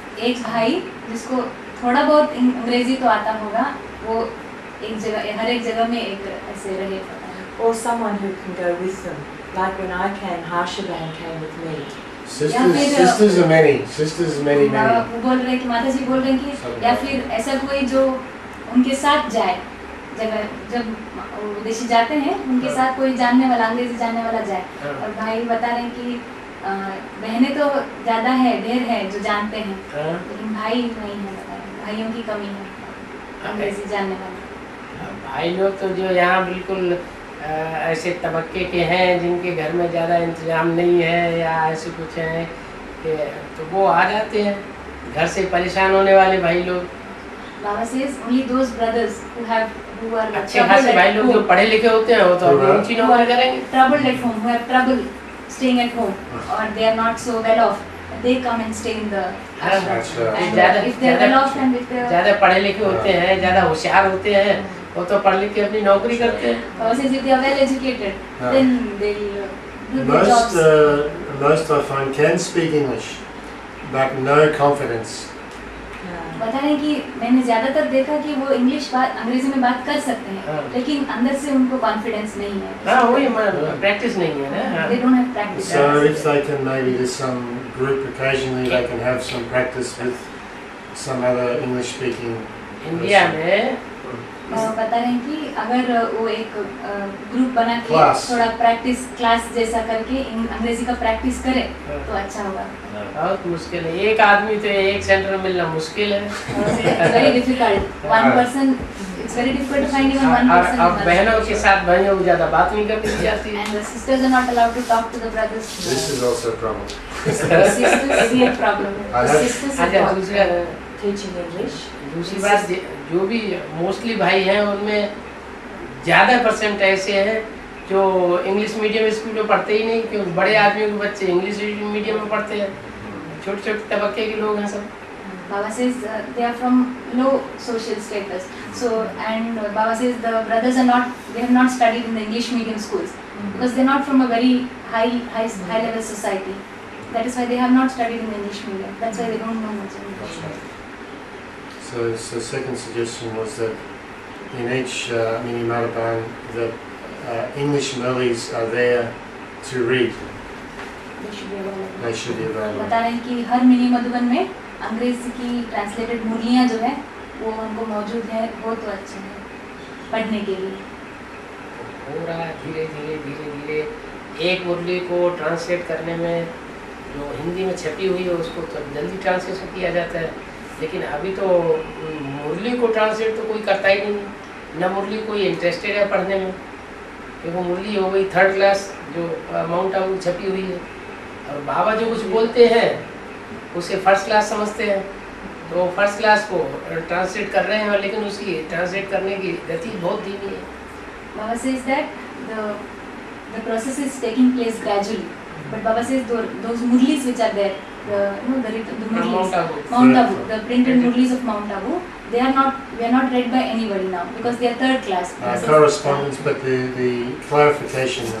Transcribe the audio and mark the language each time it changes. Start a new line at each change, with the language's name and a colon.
Hindi: एक भाई जिसको थोड़ा बहुत अंग्रेजी तो आता होगा, वो एक जगह हर एक जगह में एक ऐसे रहे पता है।
English: Or someone who can go with them. Like when I came, Harshavan came with me. Sisters are many. Sisters are many.
Hindi: वो बोल रहे हैं कि माता जी बोल रहे हैं कि या फिर ऐसा कोई जो उनके साथ जाए, जब विदेशी जाते हैं उनके साथ कोई जानने वाला अंग्रेजी जानने वाला जाए। और भाई बता रहे हैं कि बहनें तो ज़्यादा है, ढेर है जो जानते हैं, हाँ। लेकिन भाई नहीं है, बता रहे हैं। भाइयों की कमी है अंग्रेजी जानने वाले। भाई लोग तो जो यहाँ बिल्कुल ऐसे तबके के हैं जिनके घर में ज़्यादा इंतजाम नहीं है या ऐसे कुछ हैं कि तो वो आ जाते हैं, घर से परेशान होने वाले भाई लोग।
English: Baba says only those brothers who are
Hindi: अच्छे खासे भाई लोग जो पढ़े लिखे होते हैं वो तो अपनी ऊंची नौकरी करेंगे।
English: troubled at home, who have trouble staying at home, or they are not so well off, they come and stay in the ashram. Ashram. And
Hindi: ज़्यादा-
English: if they are well off and if they are,
Hindi: ज़्यादा पढ़े लिखे होते हैं, ज़्यादा होशियार होते हैं, वो तो पढ़ लिख के अपनी नौकरी करते हैं।
English: Baba says if they are well educated, Yeah. then they'll do their jobs. Most I find can speak English, but no confidence.
Hindi: बता रहे हैं कि मैंने ज्यादातर देखा कि वो इंग्लिश बात अंग्रेजी में बात कर सकते हैं, हाँ। लेकिन अंदर से उनको कॉन्फिडेंस नहीं है। हाँ वही प्रैक्टिस नहीं है ना। हाँ।
English: They don't have practice. So if they can maybe there's some group occasionally they can have some practice with some other English speaking.
Hindi: India में बता रहे हैं कि अगर वो एक ग्रुप बना के
English: Class.
Hindi: थोड़ा प्रैक्टिस क्लास जैसा करके अंग्रेजी का प्रैक्टिस करे तो अच्छा होगा। बहुत मुश्किल है, एक आदमी तो एक सेंटर में मिलना मुश्किल है।
English: Very difficult, one person, it's very difficult to find even one person.
Hindi: अब बहनों के साथ भाइयों को ज़्यादा बात नहीं करनी चाहिए।
English: And the sisters are not allowed to talk to the brothers. This is also a problem.
Hindi: Sisters भी एक प्रॉब्लम
English: I
Hindi: है।
English: have-
Hindi: सिस्टर्स अच्छा दूसरा
English: Teaching English.
Hindi: दूसरी बात जो भी मोस्टली भाई हैं उनमें ज़्यादा परसेंट ऐसे हैं जो इंग्लिश मीडियम स्कूल में पढ़ते ही नहीं, क्योंकि बड़े आदमियों के बच्चे इंग्लिश मीडियम में पढ़ते हैं। छोटे छोटे तबके के लोग हैं सब।
English: Baba says they are from low social status. So and Baba says the brothers are not, they have not studied in the English medium schools because they are not from a very high level society. That is why they have not studied in the English medium. That's why they don't know much English. So second suggestion was that in each mini Madhaban that English Murlis are there to read. They should be available. They should be available.
Hindi: बता रहे हैं कि हर mini Madhuban में अंग्रेजी की translated मुरलियाँ जो है वो उनको मौजूद है, वो तो अच्छे हैं पढ़ने के लिए। हो रहा है धीरे धीरे धीरे धीरे। एक मुरली को ट्रांसलेट करने में जो हिंदी में छपी हुई है उसको तो जल्दी ट्रांसलेशन किया जाता है, लेकिन अभी तो मुरली को ट्रांसलेट तो कोई करता ही नहीं, न मुरली कोई इंटरेस्टेड है पढ़ने में, क्योंकि मुरली हो गई थर्ड क्लास जो माउंट आबू छपी हुई है, और बाबा जो कुछ बोलते हैं उसे फर्स्ट क्लास समझते हैं, तो फर्स्ट क्लास को ट्रांसलेट कर रहे हैं, लेकिन उसकी ट्रांसलेट करने की गति बहुत धीमी है।
English: Baba says that the process is taking place gradually, but Baba says those murlis which are there, the murlis, Mount Abu, the printed murlis of Mount Abu, they are not read by anybody now because they are third class. Correspondence, but the clarification.